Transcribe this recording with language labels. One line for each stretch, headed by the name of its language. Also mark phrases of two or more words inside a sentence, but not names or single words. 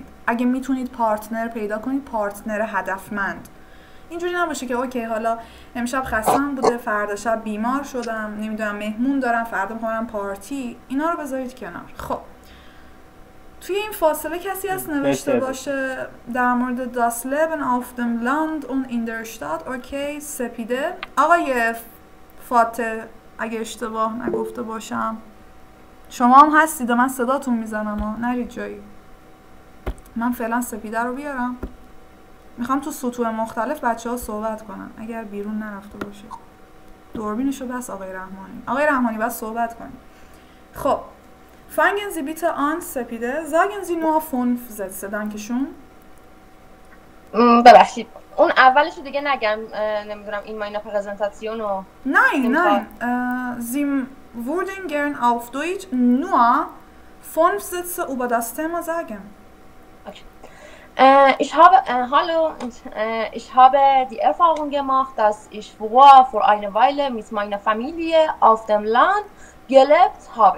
Persian: اگه میتونید پارتنر پیدا کنید، پارتنر هدفمند. اینجوری نباشه که اوکی حالا امشب خستم بوده، فردا شب بیمار شدم، نمیدونم مهمون دارم، فردا میخوام پارتی، اینا رو بذارید کنار. خب توی این فاصله کسی هست نوشته باشه در مورد
German: das Leben auf dem Land und in der Stadt؟
Persian: اوکی، سپیده. آقای فاتح اگه اشتباه نگفته باشم شما هم هستید، من صداتون میزنم نرید جایی. من فعلا سپیده رو بیارم، میخوام تو سطوح مختلف بچه ها صحبت کنن اگر بیرون نرفته باشه. دوربینشو بس آقای رحمانی. آقای رحمانی بس صحبت کنید.
German: خب fangen Sie bitte an سپیده. sagen Sie nur 5 Sätze. dankeschön.
Persian: ببخشید اون اولش رو دیگه نگم، نمیدونم این
German: meine Präsentation
Persian: رو.
German: Nein. Sie würden gern auf Deutsch nur 5 Sätze über das Thema sagen. Okay. Ich habe die Erfahrung gemacht, dass ich früher vor einer Weile mit meiner Familie auf dem Land gelebt habe.